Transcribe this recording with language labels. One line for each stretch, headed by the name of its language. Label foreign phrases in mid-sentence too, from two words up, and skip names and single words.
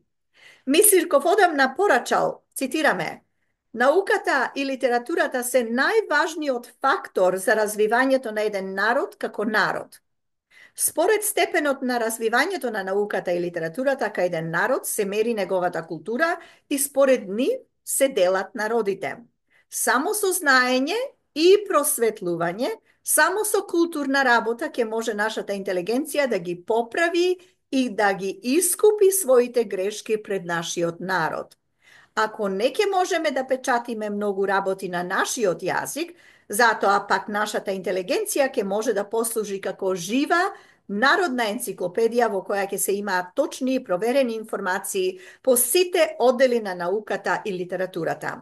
Macedonian: Мисирков одавна порачал, цитираме, науката и литературата се најважни од фактор за развивање то на еден народ како народ. Според степенот на развивање то на науката и литературата ка еден народ се мери неговата култура и според нив се делат народите. Само со знаење и просветлување, само со културна работа ќе може нашата интелигенција да ги поправи и да ги искупи своите грешки пред нашиот народ. Ако не ќе можеме да печатиме многу работи на нашиот јазик, затоа пак нашата интелигенција ќе може да послужи како жива народна енциклопедија во која ќе се имаат точни и проверени информации по сите оддели на науката и литературата.